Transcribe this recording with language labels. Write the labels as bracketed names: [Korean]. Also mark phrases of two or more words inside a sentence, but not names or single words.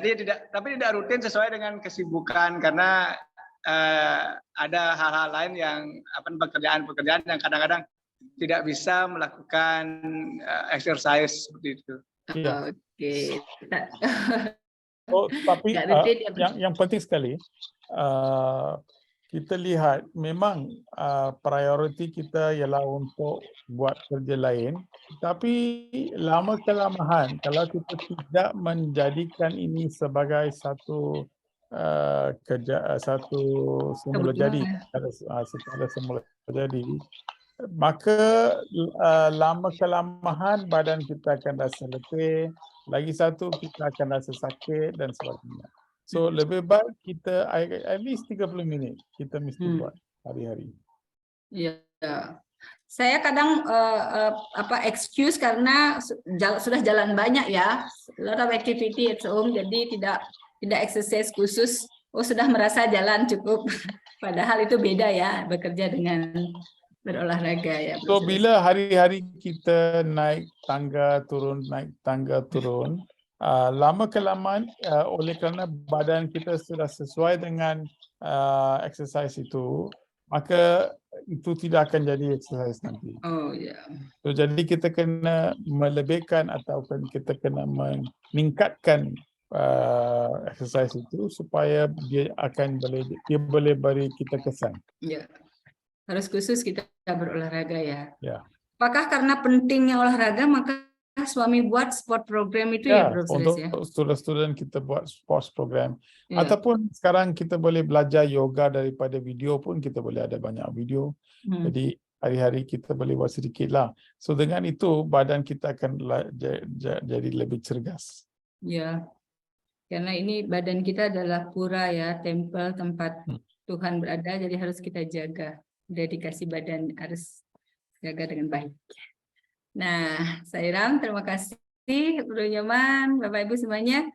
[Indonesian] Jadi tidak rutin sesuai dengan kesibukan karena ada hal-hal lain yang pekerjaan-pekerjaan yang kadang-kadang tidak bisa melakukan exercise seperti itu. Iya. Oke. [Malay] Tapi yang penting sekali kita lihat memang prioriti kita ialah untuk buat kerja lain, tapi lama kelamaan kalau kita tidak menjadikan ini sebagai satu kerja, satu semula jadi, semula jadi, maka lama kelamaan badan kita akan rasa letih, lagi satu kita akan rasa sakit dan sebagainya. So lebih baik kita [English] at least [Malay] 30 minit kita mesti buat hari-hari. [Indonesian] Ya. Saya kadang excuse karena sudah jalan banyak ya, [English] a lot of activity at home, [Indonesian] jadi tidak exercise khusus. Sudah merasa jalan cukup. Padahal itu beda ya, bekerja dengan berolahraga ya. [Malay] So bila hari-hari kita naik tangga turun, lama kelamaan oleh kerana badan kita sudah sesuai dengan exercise itu, maka itu tidak akan jadi exercise nanti. Oh ya. So, jadi kita kena melebihkan ataupun kita kena meningkatkan exercise itu supaya dia boleh beri kita kesan. [Indonesian] Ya. Harus khusus kita berolahraga ya. Ya. Apakah karena pentingnya olahraga maka suami buat [English] sport program [Indonesian] itu ya, Bro Suresh ya? [Malay] Untuk student-student kita buat [English] sports program. [Malay] Ya. Ataupun sekarang kita boleh belajar yoga daripada video pun, kita boleh ada banyak video. Jadi hari-hari kita boleh buat sedikit lah. So dengan itu badan kita akan jadi lebih cergas. [Indonesian] Ya, karena ini badan kita adalah pura ya, tempel tempat Tuhan berada, jadi harus kita jaga. Dedikasi badan harus jaga dengan baik. Nah, Sairam, terima kasih Bro Nyoman, Bapak Ibu semuanya.